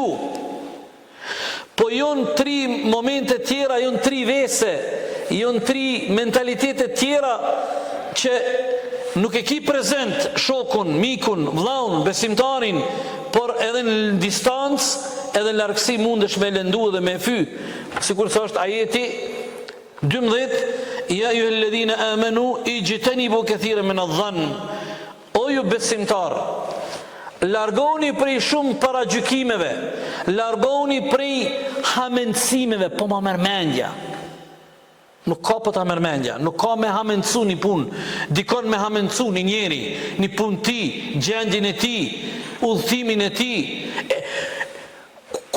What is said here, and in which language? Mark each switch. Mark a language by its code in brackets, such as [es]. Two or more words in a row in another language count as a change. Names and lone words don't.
[sq] Po janë 3 momente tjera, janë 3 vese, janë 3 mentalitete tjera që nuk e ki prezent shokun, mikun, vllaun, besimtarin, por edhe në distancë, edhe në largësi mundesh me lëndu dhe me fy. Sikur thosht ajeti 12, [ar] يا أيها الذين آمنوا اجتنبوا كثيرا من الظن. [sq] O ju besimtar, largoni prej shumë paragjykimeve, largoni prej hamendësimeve, po ma mërmendja. Nuk ka për ta mërmendja, nuk ka me hamendësu një punë, dikon me hamendësu një njeri, një punë ti, gjendjen e ti, udhëtimin e ti.